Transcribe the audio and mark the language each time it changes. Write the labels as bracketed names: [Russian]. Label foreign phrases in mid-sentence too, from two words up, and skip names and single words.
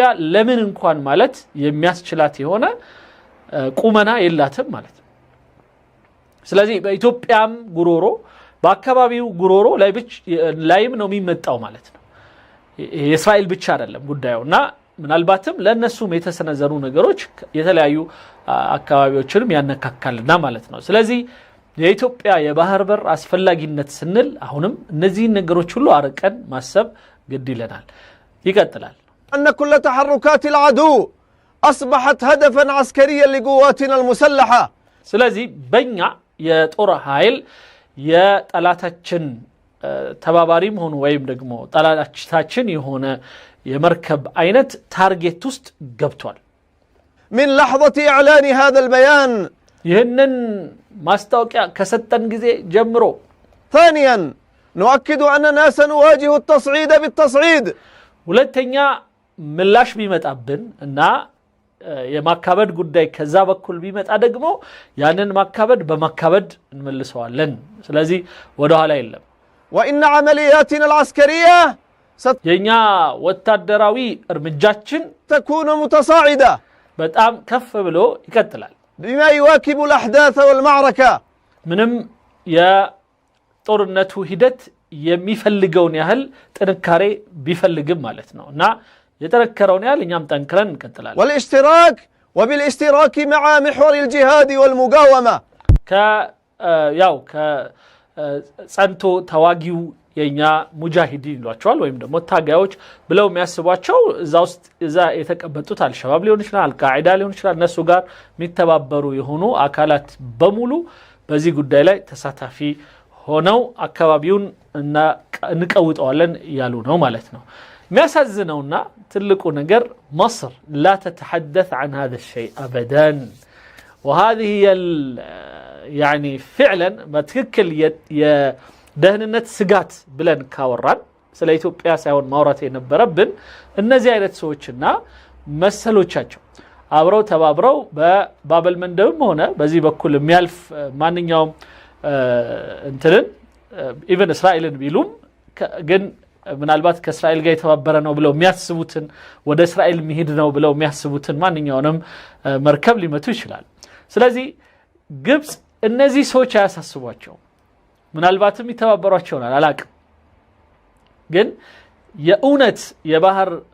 [Amharic] ለምን እንኳን ማለት የሚያስችላት የሆነ ቁመና የላትም ማለት ነው። ስለዚህ በኢትዮጵያም ጉሮሮ በአካባቢው ጉሮሮ ላይም ነው የሚመጣው ማለት ነው። የእስራኤል ብቻ አይደለም ጉዳዩና ምናልባትም ለነሱም የተሰነዘሩ ነገሮች የተለያዩ አካባቢዎችንም ያነካካልና ማለት ነው። ስለዚህ የኢትዮጵያ የባህር በር አስፈላጊነት ስንል አሁንም እነዚህን ነገሮች ሁሉ አርቀን ማሰብ ግድ ይለናል። ይቀጥላል። [Arabic] أن كل تحركات العدو أصبحت هدفا عسكريا لقواتنا المسلحة [Amharic] ስለዚህ በእኛ የጦር ኃይል የጠላታችን ተባባሪም ሆኖ ወይም ደግሞ ጠላታችን የሆነ የመርከብ አይነት ታርጌት ውስጥ ገብቷል። [Arabic] من لحظة إعلان هذا البيان [Amharic] ይህንን ማስታወቂያ ከሰጠን ጊዜ ጀምሮ [Arabic] ثانيا نؤكد أننا سنواجه التصعيد بالتصعيد [Amharic] ሁለተኛ ምላሽ ቢመጣብን እና የማካበድ ጉዳይ ከዛ በኩል ቢመጣ ደግሞ ያንን ማካበድ በማካበድ እንመልሰዋለን። ስለዚህ ወደ ኋላ የለም። [Arabic] وإن عملياتنا العسكرية [Amharic] የኛ ወታደራዊ እርምጃችን [Arabic] تكون متصاعدة [Amharic] በጣም ከፍ ብሎ ይቀጥላል። [Arabic] بما يواكب الأحداث والمعركة [Amharic] ምንም የጦርነቱ ሂደት የሚፈልገውን ያህል ጥንካሬ ቢፈልግም ማለት ነው እና የተረከረውን ያህል እኛም ጠንክረን እንቀጥላለን። [Arabic] والاشتراك وبالاشتراك مع محور الجهاد والمقاومة [Amharic] ጸንቶ ተዋጊው የኛ ሙጃሂዲን ይሏቸዋል ወይም ደግሞ ታጋዮች ብለው የሚያስቧቸው እዛ የተቀበጡት አልሸባብ ሊሆን ይችላል፣ አልቃዒዳ ሊሆን ይችላል። እነሱ ጋር የሚተባበሩ የሆኑ አካላት በሙሉ በዚህ ጉዳይ ላይ ተሳታፊ ሆነው አካባቢውን እንቀውጠዋለን እያሉ ነው ማለት ነው። የሚያሳዝነውና ትልቁ ነገር [Arabic] مصر لا تتحدث عن هذا الشيء أبدا وهذه هي يعني فعلا بتككل [Amharic] የደህንነት ስጋት ብለን ካወራን ስለ ኢትዮጵያ ሳይሆን ማውራት የነበረብን እነዚህ አይነት ሰዎችና መሰሎቻቸው አብረው ተባብረው በባበል መንደብም ሆነ በዚህ በኩል የሚያልፍ ማንኛውም እንትንን ኢቭን እስራኤልን ቢሉም ግን ምናልባት ከእስራኤል ጋር የተባበረ ነው ብለው የሚያስቡትን ወደ እስራኤል መሄድ ነው ብለው የሚያስቡትን ማንኛውንም መርከብ ሊመቱ ይችላል። ስለዚህ ግብጽ እነዚህ ሰዎች አያሳስቧቸው፣ ምናልባትም ይተባበሯቸውናል አላቅም። ግን የእውነት የባህር